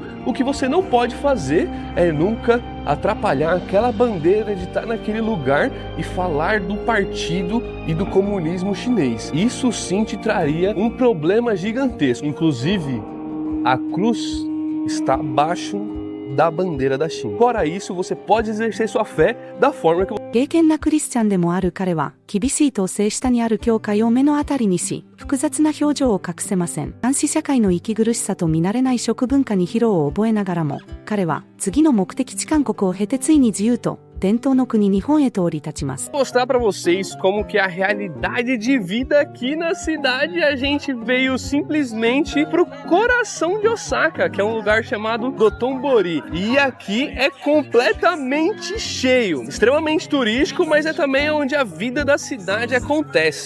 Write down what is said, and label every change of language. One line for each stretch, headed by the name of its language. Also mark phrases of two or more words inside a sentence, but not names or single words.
Portuguese: O que você não pode fazer é nunca atrapalhar aquela bandeira de estar naquele lugar e falar do partido e do comunismo chinês. Isso sim te traria um problema gigantesco. Inclusive, a cruz está abaixo da bandeira da China. Fora isso, você pode exercer sua fé da forma que
Japanese: 敬虔なクリスチャンでもある彼は、厳しい統制下にある教会を目の当たりにし、複雑な表情を隠せません。男子社会の息苦しさと見慣れない食文化に疲労を覚えながらも、彼は次の目的地韓国を経てついに自由と伝統の国日本へと降り立ちます。
Portuguese: mostrar para vocês como que é a realidade de vida aqui na cidade. A gente veio simplesmente pro coração de Osaka, que é um lugar chamado Dotonbori. E aqui é completamente cheio, extremamente turístico, mas é também onde a vida da cidade acontece.